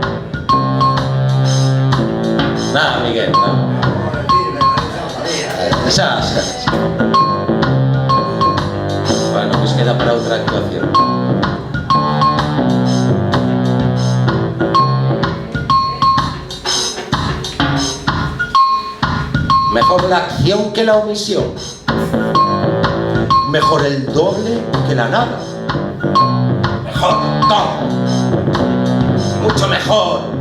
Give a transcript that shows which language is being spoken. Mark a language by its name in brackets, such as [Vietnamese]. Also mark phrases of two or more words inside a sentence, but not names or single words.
[Galician] Nada, Miguel, non? Xa. Bueno, pois queda para outra actuación. [Spanish] Mejor la acción que la omisión. Mejor el doble que la nada. Mejor todo. Mucho mejor.